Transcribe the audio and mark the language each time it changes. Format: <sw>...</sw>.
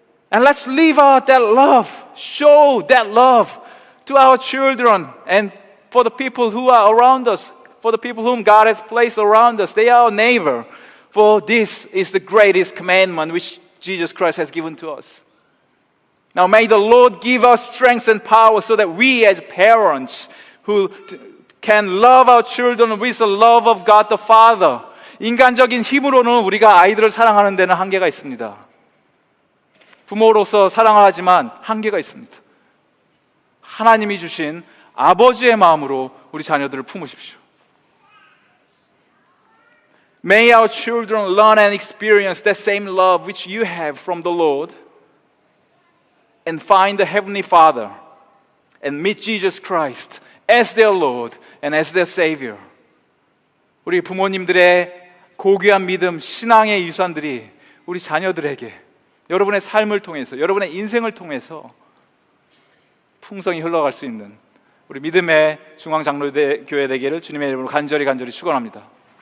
<en>And let's live out that love, show that love to our children and for the people who are around us, for the people whom God has placed around us. They are our neighbor. For this is the greatest commandment which Jesus Christ has given to us. Now may the Lord give us strength and power so that we as parents who can love our children with the love of God the Father.</en> <ko>인간적인 힘으로는 우리가 아이들을 사랑하는 데는 한계가 있습니다. 부모로서 사랑을 하지만 한계가 있습니다. 하나님이 주신 아버지의 마음으로 우리 자녀들을 품으십시오.</ko> <en>May our children learn and experience that same love which you have from the Lord and find the Heavenly Father and meet Jesus Christ as their Lord and as their Savior.</en> <ko>우리 부모님들의 고귀한 믿음, 신앙의 유산들이 우리 자녀들에게 여러분의 삶을 통해서, 여러분의 인생을 통해서 풍성히 흘러갈 수 있는 우리 믿음의 중앙장로교회 되기를 주님의 이름으로 간절히 축원합니다.</ko>